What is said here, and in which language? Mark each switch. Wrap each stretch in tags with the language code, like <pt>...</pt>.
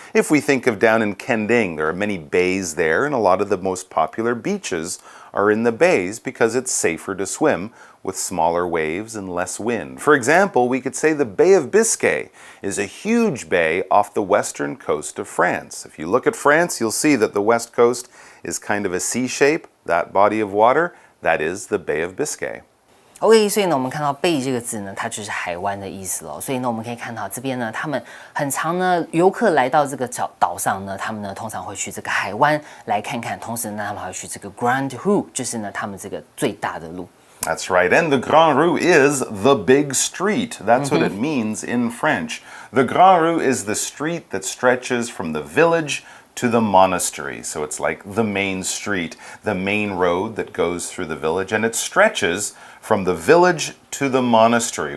<en>If we think of down in Kending, there are many bays there, and a lot of the most popular beaches are in the bays because it's safer to swim with smaller waves and less wind. For example, we could say the Bay of Biscay is a huge bay off the western coast of France. If you look at France, you'll see that the west coast is kind of a C shape. That body of water, that is the Bay of Biscay.</en> <zh>OK， 所以呢，我们看到“bay” 这个字呢，它就是海湾的意思咯。所以呢，我们可以看到这边呢，他们很常呢，游客来到这个岛上呢，他们呢通常会去这个海湾来看看，同时呢，他们还会去这个 Grand Rue， 就是呢他们这个最大的路。</zh> <en>That's right, and the Grand Rue is the big street. That's what it means in French. The Grand Rue is the street that stretches from the village to the monastery. So it's like the main street, the main road that goes through the village, and it stretches from the village to the monastery.</en>